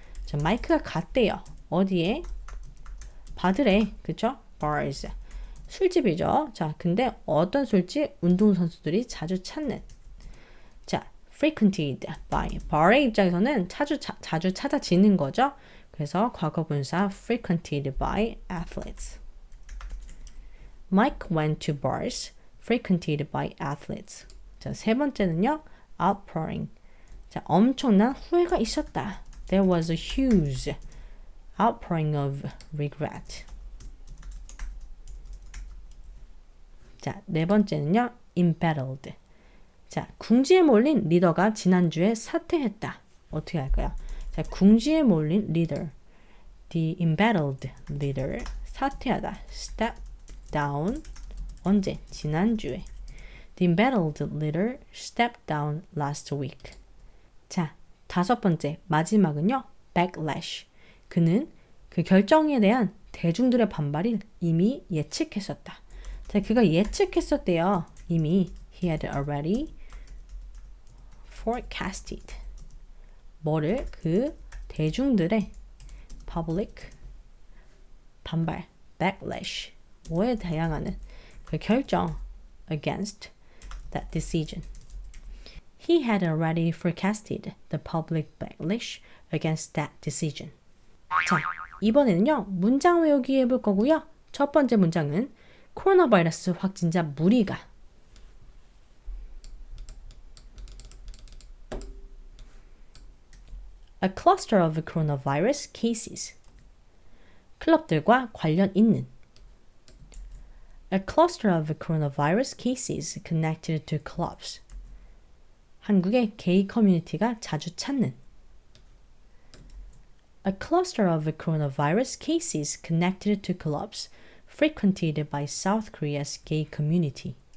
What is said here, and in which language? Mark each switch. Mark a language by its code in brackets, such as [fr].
[ko] 자, 마이크가 갔대요. 어디에? 바들에, 그쵸? bars. 술집이죠. 자, 근데 어떤 술집? 운동선수들이 자주 찾는. [en] 자, frequented by. [ko] bar의 입장에서는 자주 찾아지는 거죠. 그래서 과거분사 [en] frequented by athletes. Mike went to bars frequented by athletes. [ko] 자, 세 번째는요. outpouring. 자, 엄청난 후회가 있었다. [en] There was a huge outpouring of regret. [ko] 자, 네 번째는요. embattled. 자, 궁지에 몰린 리더가 지난주에 사퇴했다. 어떻게 할까요? 자, 궁지에 몰린 leader. [en] The embattled leader. [ko] 사퇴하다. [en] step down. [ko] 언제? 지난주에. [en] The embattled leader stepped down last week. [ko] 자, 다섯 번째, 마지막은요. [en] backlash. [ko] 그는 그 결정에 대한 대중들의 반발을 이미 예측했었다. 자, 그가 예측했었대요. 이미 [en] he had already forecasted. [ko] 뭐를? 그 대중들의 public 반발, backlash. 뭐에 대항하는 그 결정 [en] against that decision. He had already forecasted the public backlash against that decision. [ko] 자, 이번에는요. 문장 외우기 해볼 거고요. 첫 번째 문장은 코로나 바이러스 확진자 무리가 [en] A cluster of coronavirus cases. [ko] 클럽들과 관련 있는 [en] A cluster of coronavirus cases connected to clubs. [ko] 한국의 게이 커뮤니티가 자주 찾는 [en] A cluster of coronavirus cases connected to clubs frequented by South Korea's gay community.